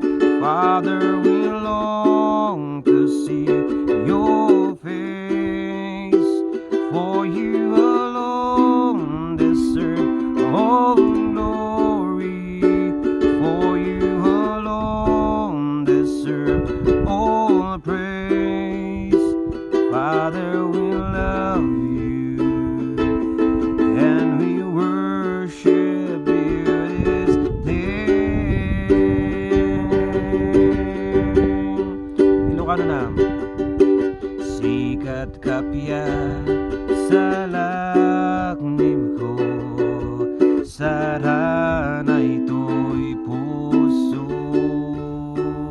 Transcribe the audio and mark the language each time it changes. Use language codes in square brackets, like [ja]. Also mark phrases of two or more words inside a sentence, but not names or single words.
[en] Father, we long to see your face, for you alone deserve all glory, for you alone deserve all praise. Father, we love you, and we worship you this day. [ilo] Ilocano na. Sikat, kapya, salaknib ko, saranay to'y pusok.